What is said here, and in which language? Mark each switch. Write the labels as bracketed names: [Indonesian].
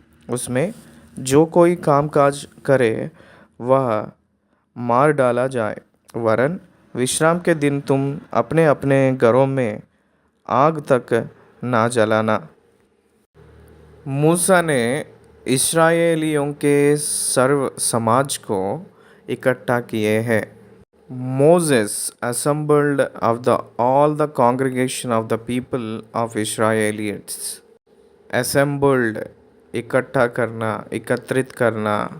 [Hindi] उसमें जो कोई काम काज करे वह मार डाला जाए, वरन विश्राम के दिन तुम अपने अपने घरों में आग तक ना जलाना। मूसा ने इस्राएलियों के सर्व समाज को इकट्ठा किए हैं। [English] Moses assembled of all the congregation of the people of Israelites. [Hindi] Assembled, इकट्ठा करना, एकत्रित करना।